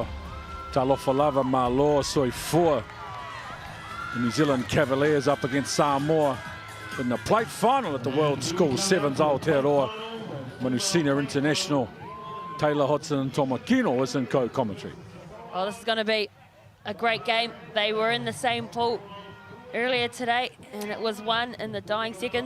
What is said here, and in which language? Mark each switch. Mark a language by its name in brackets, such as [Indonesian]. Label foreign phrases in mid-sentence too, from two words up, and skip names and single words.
[Samoan] Talofa lava malo soi fua. [English] The New Zealand Cavaliers up against Samoa in the plate final at the World School Sevens Aotearoa. Manu Senior International Taylor Hodgson and Tomakino was in co-commentary. Well, this is going to be a great game. They were in the same pool earlier today, and it was won in the dying seconds.